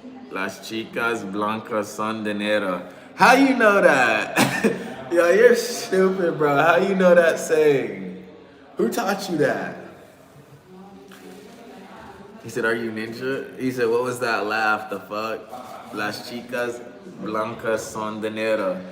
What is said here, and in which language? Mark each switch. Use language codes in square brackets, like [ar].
[es] Las chicas blancas son dinero. [en] How you know that? Yo, you're stupid, bro. How you know that saying? Who taught you that? He said, are you ninja? He said, what was that laugh? The fuck? [es] Las chicas blancas son dinero.